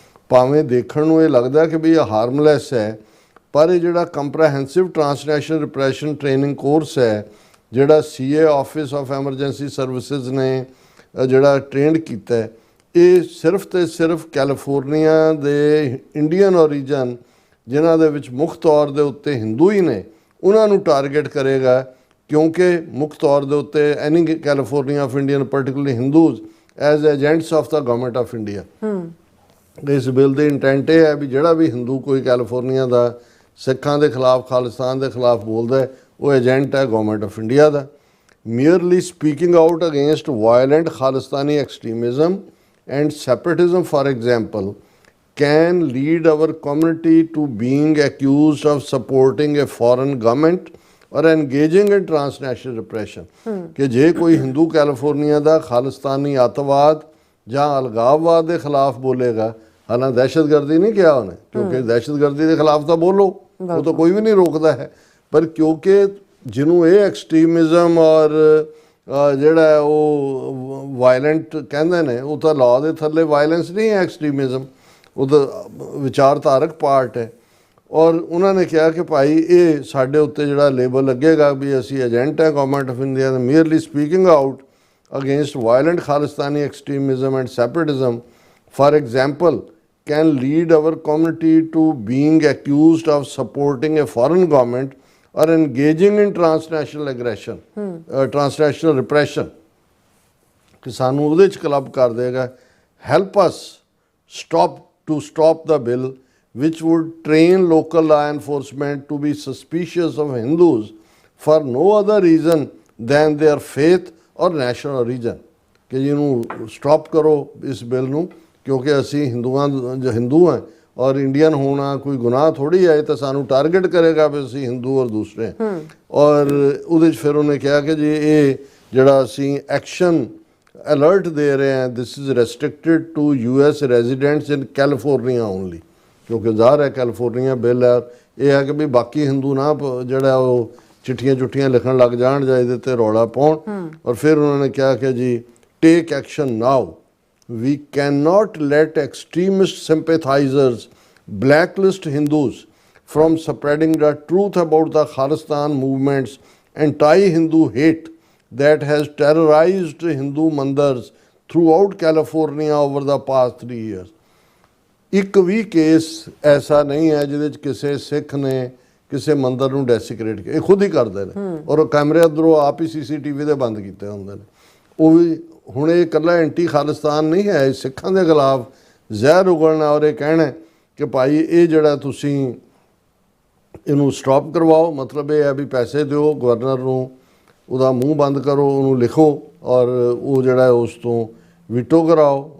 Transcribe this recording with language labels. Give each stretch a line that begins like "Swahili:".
Punjabi: ਭਾਵੇਂ ਦੇਖਣ ਨੂੰ ਇਹ ਲੱਗਦਾ ਕਿ ਵੀ ਇਹ ਹਾਰਮਲੈਸ ਹੈ, ਪਰ ਇਹ ਜਿਹੜਾ ਕੰਪਰੈਹੈਂਸਿਵ ਟਰਾਂਸਨੈਸ਼ਨਲ ਰਿਪਰੈਸ਼ਨ ਟ੍ਰੇਨਿੰਗ ਕੋਰਸ ਹੈ ਜਿਹੜਾ CA office of emergency services ਨੇ ਜਿਹੜਾ ਟ੍ਰੇਨਡ ਕੀਤਾ, ਇਹ ਸਿਰਫ ਤੇ ਸਿਰਫ ਕੈਲੀਫੋਰਨੀਆ ਦੇ ਇੰਡੀਅਨ ਓਰੀਜਨ ਜਿਨ੍ਹਾਂ ਦੇ ਵਿੱਚ ਮੁੱਖ ਤੌਰ ਦੇ ਉੱਤੇ ਹਿੰਦੂ ਹੀ ਨੇ ਉਹਨਾਂ ਨੂੰ ਟਾਰਗੇਟ ਕਰੇਗਾ ਕਿਉਂਕਿ ਮੁੱਖ ਤੌਰ ਦੇ ਉੱਤੇ ਐਨੀ California of Indian ਪਰਟੀਕੂਲਰਲੀ Hindus as agents of ਦਾ government of India. ਇਸ ਬਿੱਲ ਦੀ ਇੰਟੈਂਟ ਇਹ ਹੈ ਵੀ ਜਿਹੜਾ ਵੀ ਹਿੰਦੂ ਕੋਈ ਕੈਲੀਫੋਰਨੀਆ ਦਾ ਸਿੱਖਾਂ ਦੇ ਖਿਲਾਫ ਖਾਲਿਸਤਾਨ ਦੇ ਖਿਲਾਫ ਬੋਲਦਾ ਹੈ ਉਹ ਏਜੰਟ ਹੈ government of India ਦਾ।
English: merely speaking out against violent Khalistani extremism and separatism, for example, can lead our community to being accused of supporting a foreign government or engaging in transnational repression।
Hindi: कि जे कोई Hindu California का खालिस्तानी अतवाद
Punjabi: ਜਾਂ ਅਲਗਾਵਵਾਦ ਦੇ ਖਿਲਾਫ ਬੋਲੇਗਾ, ਹਾਲਾਂ ਦਹਿਸ਼ਤਗਰਦੀ ਨਹੀਂ ਕਿਹਾ ਉਹਨੇ, ਕਿਉਂਕਿ ਦਹਿਸ਼ਤਗਰਦੀ ਦੇ ਖਿਲਾਫ ਤਾਂ ਬੋਲੋ, ਉਹ ਤਾਂ ਕੋਈ ਵੀ ਨਹੀਂ ਰੋਕਦਾ ਹੈ, ਪਰ ਕਿਉਂਕਿ ਜਿਹਨੂੰ ਇਹ ਐਕਸਟ੍ਰੀਮਿਜ਼ਮ ਔਰ ਜਿਹੜਾ ਉਹ ਵਾਇਲੈਂਟ ਕਹਿੰਦੇ ਨੇ ਉਹ ਤਾਂ ਲਾਅ ਦੇ ਥੱਲੇ ਵਾਇਲੈਂਸ ਨਹੀਂ ਹੈ ਐਕਸਟ੍ਰੀਮਿਜ਼ਮ, ਉਹ ਤਾਂ ਵਿਚਾਰਧਾਰਕ ਪਾਰਟ ਹੈ। ਔਰ ਉਹਨਾਂ ਨੇ ਕਿਹਾ ਕਿ ਭਾਈ ਇਹ ਸਾਡੇ ਉੱਤੇ ਜਿਹੜਾ ਲੇਬਲ ਲੱਗੇਗਾ ਵੀ ਅਸੀਂ ਏਜੰਟ ਹੈ government of India ਦਾ, ਮੀਅਰਲੀ speaking out
English: against violent Khalistani extremism and separatism, for example, can lead our community to being accused of supporting a foreign government or engaging in transnational aggression, transnational repression।
Punjabi: कि सानू उहदे च club कर देगा,
English: help us to stop the bill which would train local law enforcement to be suspicious of Hindus for no other reason than their faith
Punjabi: ਔਰ national origin, ਕਿ ਜਿਹਨੂੰ stop ਕਰੋ ਇਸ ਬਿੱਲ ਨੂੰ, ਕਿਉਂਕਿ ਅਸੀਂ ਹਿੰਦੂ ਹਾਂ ਔਰ ਇੰਡੀਅਨ ਹੋਣਾ ਕੋਈ ਗੁਨਾਹ ਥੋੜੀ ਹੈ, ਤਾਂ ਸਾਨੂੰ ਟਾਰਗੇਟ ਕਰੇਗਾ ਵੀ ਅਸੀਂ ਹਿੰਦੂ ਔਰ ਦੂਸਰੇ। ਔਰ ਉਹਦੇ 'ਚ ਫਿਰ ਉਹਨੇ ਕਿਹਾ ਕਿ ਜੀ ਇਹ ਜਿਹੜਾ ਅਸੀਂ ਐਕਸ਼ਨ ਅਲਰਟ ਦੇ ਰਹੇ ਹਾਂ, this is ਰੈਸਟ੍ਰਿਕਟਿਡ to US residents in California only, ਕਿਉਂਕਿ ਜ਼ਾਹਰ ਹੈ ਕੈਲੀਫੋਰਨੀਆ ਬਿੱਲ ਹੈ, ਇਹ ਹੈ ਕਿ ਵੀ ਬਾਕੀ ਹਿੰਦੂ ਨਾ ਜਿਹੜਾ ਉਹ चिट्ठियाँ चुट्ठियाँ लिखण लग जान जाए इहदे ते रौला पाउण।
Hindi: और फिर उन्होंने कहा कि जी
English: Take action now, we can not let extremist sympathizers blacklist Hindus from spreading the truth about the Khalistan movements anti-Hindu hate that has terrorized Hindu mandars throughout California over the past 3 years.
Punjabi: ਇੱਕ ਵੀ case ਐਸਾ ਨਹੀਂ ਹੈ ਜਿਹਦੇ 'ਚ ਕਿਸੇ ਸਿੱਖ ਨੇ ਕਿਸੇ ਮੰਦਰ ਨੂੰ ਡੈਸੀਕ੍ਰੇਟ ਕੀਤਾ। ਇਹ ਖੁਦ ਹੀ ਕਰਦੇ ਨੇ ਔਰ ਕੈਮਰੇ ਅੰਦਰੋਂ ਆਪ ਹੀ CCTV ਦੇ ਬੰਦ ਕੀਤੇ ਹੁੰਦੇ ਨੇ। ਉਹ ਵੀ ਹੁਣ ਇਹ ਇਕੱਲਾ ਐਂਟੀ ਖਾਲਿਸਤਾਨ ਨਹੀਂ ਹੈ, ਸਿੱਖਾਂ ਦੇ ਖਿਲਾਫ ਜ਼ਹਿਰ ਉਗਲਣਾ ਔਰ ਇਹ ਕਹਿਣਾ ਕਿ ਭਾਈ ਇਹ ਜਿਹੜਾ ਤੁਸੀਂ ਇਹਨੂੰ ਸਟਾਪ ਕਰਵਾਓ, ਮਤਲਬ ਇਹ ਹੈ ਵੀ ਪੈਸੇ ਦਿਓ ਗਵਰਨਰ ਨੂੰ, ਉਹਦਾ ਮੂੰਹ ਬੰਦ ਕਰੋ, ਉਹਨੂੰ ਲਿਖੋ ਔਰ ਉਹ ਜਿਹੜਾ ਉਸ ਤੋਂ ਵੀਟੋ ਕਰਾਓ।